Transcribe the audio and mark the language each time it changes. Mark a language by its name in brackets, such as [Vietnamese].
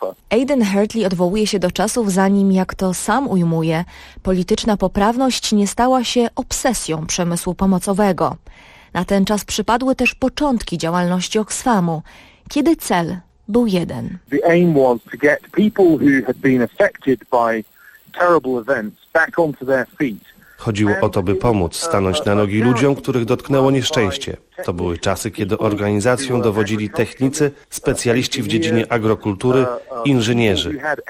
[Polish] Aidan Hartley odwołuje się do czasów, zanim, jak to sam ujmuje, polityczna poprawność nie stała się obsesją przemysłu pomocowego. Na ten czas przypadły też początki działalności Oxfamu, kiedy cel był jeden. [English] The aim was to get people who had been affected by terrible events back onto their feet. [Polish] Chodziło o to, by pomóc stanąć na nogi ludziom, których dotknęło nieszczęście. To były czasy, kiedy organizacją dowodzili technicy, specjaliści w dziedzinie agrokultury, inżynierzy.